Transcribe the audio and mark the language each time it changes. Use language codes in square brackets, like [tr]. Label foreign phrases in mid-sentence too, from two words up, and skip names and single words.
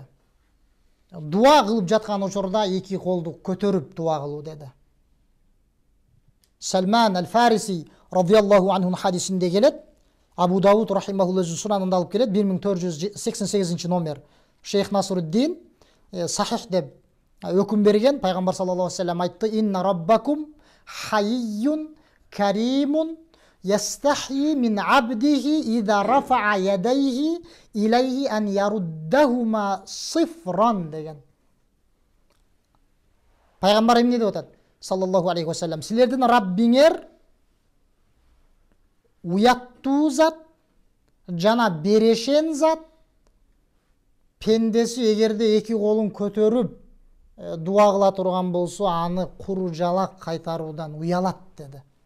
[ky] Дуа кылып жаткан учурда эки колду көтөрүп дуа кылуу деди. Салман аль-Фариси [ar] رضي الله عنه [ky] хадисинде келет. Абу Дауд рахимахуллах сунанында алып келет, 1488 номер. Шейх Насруддин сахих деп өкім берген. [ar] Пайғамбар صلى الله عليه وسلم айтты: إن ربكم حيي كريم يستحيي من عبده إذا رفع يديه إليه أن يردهما صفرا деген. [ky] Пайғамбар эмне деп атат [ar] صلى الله عليه وسلم: [ky] силердин Раббиңер уяттуу зат жана берешен зат. Пендеси эгерде эки колун көтөрүп дуа кыла турган болсо, аны куру жалак кайтаруудан уялат деди.